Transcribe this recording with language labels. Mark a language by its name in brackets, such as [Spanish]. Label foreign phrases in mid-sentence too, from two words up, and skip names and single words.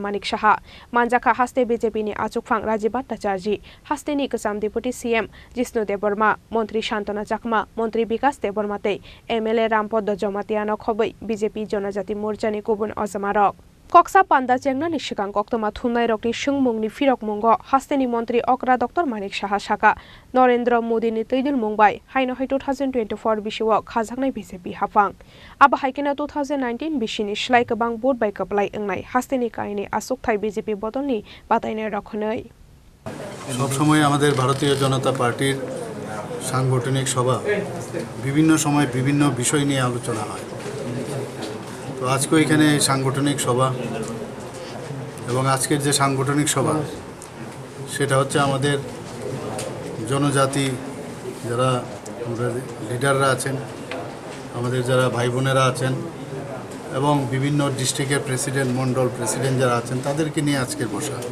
[Kok Borok] Manik Saha Manjakha Haste BJP ni achukphang Rajibat Tacharji Haste ni Kasam Deputy CM Jisnu Deborma Mantri Shantana Jakma Mantri Bikas Deborma tei MLA Rampod Jomatiano khobai BJP Janajati Morchani kubun azamarok Kokchab Panda chengna ni sikang koktoma thumnai rokni sungmungni firok mungo Haste ni Mantri Okra Dr. Manik Saha Saka Narendra Modi ni tydul Mumbai haino hai 2024 bisiwa khajaknai BJP hafang aba haikina 2019 bisini slai kabang board bai kaplai engnai Haste ni kaini asuk thai BJP bodolni batainai rokhnai [Bangla] সব সময় আমাদের ভারতীয় জনতা পার্টির সাংগঠনিক সভা বিভিন্ন সময় বিভিন্ন বিষয় নিয়ে আলোচনা হয় তো আজকে এখানে সাংগঠনিক সভা এবং আজকের যে সাংগঠনিক সভা সেটা হচ্ছে আমাদের জনজাতি যারা লিডাররা আছেন আমাদের যারা ভাই বোনেরা আছেন এবং বিভিন্ন [English] district president [Bangla] মন্ডল প্রেসিডেন্ট যারা আছেন তাদেরকে নিয়ে আজকের বসা